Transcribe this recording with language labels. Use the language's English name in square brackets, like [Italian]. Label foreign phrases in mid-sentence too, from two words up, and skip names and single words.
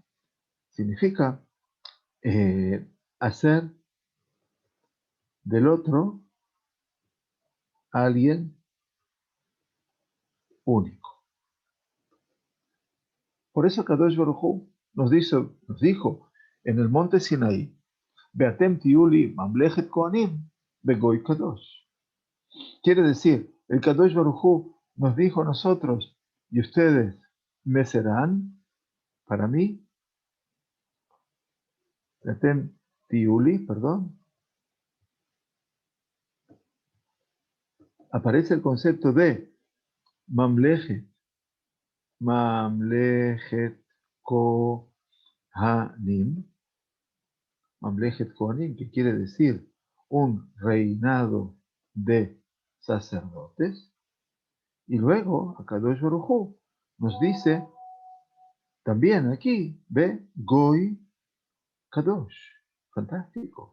[Spanish] Significa hacer del otro alguien único. Por eso Kadosh Baruj Hu nos dijo en el monte Sinaí, [Hebrew] ואתם תהיו לי ממלכת כהנים וגוי קדוש. [Spanish] Quiere decir, el Kadosh Baruj Hu nos dijo a nosotros, y ustedes me serán para mí, [Hebrew] ואתם תהיו לי, [Spanish] perdón, aparece el concepto de [Hebrew] ממלכת, ממלכת כהנים, ממלכת כהנים, [Spanish] que quiere decir un reinado de sacerdotes. Y luego, Akadosh Baruj Hu nos dice, también aquí, ve, [Hebrew] גוי קדוש. [Spanish] Fantástico.